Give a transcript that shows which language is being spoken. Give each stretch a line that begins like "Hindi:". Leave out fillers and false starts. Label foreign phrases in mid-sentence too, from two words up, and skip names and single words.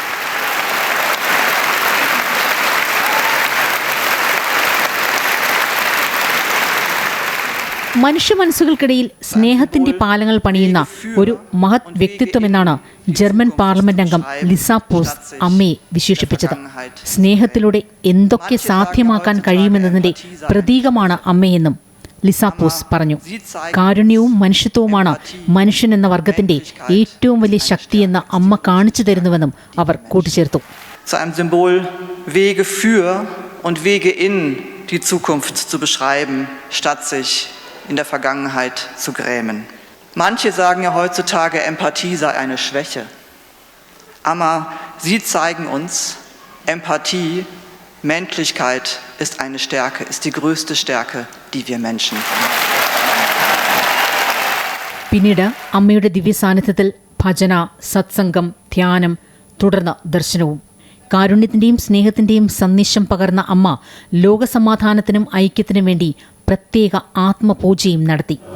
Malayalam: മനുഷ്യ മനസ്സുകൾക്കിടയിൽ സ്നേഹത്തിന്റെ പാലങ്ങൾ പണിയുന്ന ഒരു മഹത് വ്യക്തിത്വമെന്നാണ് ജർമ്മൻ പാർലമെന്റ് അംഗം ലിസ പോസ് അമ്മയെ വിശേഷിപ്പിച്ചത്. സ്നേഹത്തിലൂടെ എന്തൊക്കെ സാധ്യമാക്കാൻ കഴിയുമെന്നതിന്റെ പ്രതീകമാണ് അമ്മയെന്നും ലിസ പോസ് പറഞ്ഞു. കാരുണ്യവും മനുഷ്യത്വവുമാണ് മനുഷ്യൻ എന്ന വർഗത്തിന്റെ ഏറ്റവും വലിയ ശക്തിയെന്ന് അമ്മ കാണിച്ചു തരുന്നുവെന്നും അവർ കൂട്ടിച്ചേർത്തു.
German: Zu einem Symbol, Wege für und Wege in die Zukunft zu beschreiben, statt sich in der Vergangenheit zu grämen. Manche sagen ja heutzutage, Empathie sei eine Schwäche. Aber sie zeigen uns, Empathie, Menschlichkeit ist eine Stärke, ist die größte Stärke, die wir Menschen haben.
Malayalam: പിന്നീട് അമ്മയുടെ ദിവ്യ സാന്നിധ്യത്തിൽ ഭജന, സത്സംഗം, ധ്യാനം, തുടർന്ന് ദർശനവും. കാരുണ്യത്തിന്റെയും സ്നേഹത്തിന്റെയും സന്ദേശം പകർന്ന അമ്മ ലോകസമാധാനത്തിനും ഐക്യത്തിനും വേണ്ടി പ്രത്യേക ആത്മപൂജയും നടത്തി.